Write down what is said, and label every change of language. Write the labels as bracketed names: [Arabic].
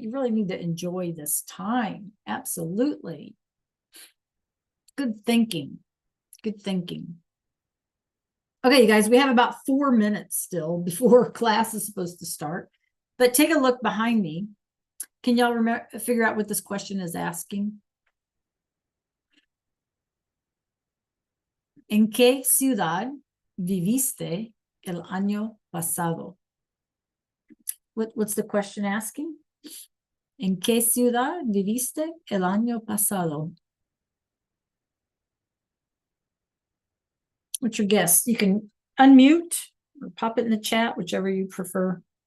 [English] You really need to enjoy this time. Absolutely. Good thinking. Good thinking. Okay, you guys, we have about 4 minutes still before class is supposed to start. But take a look behind me. Can y'all remember figure out what this question is asking? [Spanish] ¿En qué ciudad viviste el año pasado? [English] What's the question asking? [Spanish] ¿En qué ciudad viviste el año pasado? [English] What's your guess? You can unmute or pop it in the chat, whichever you prefer.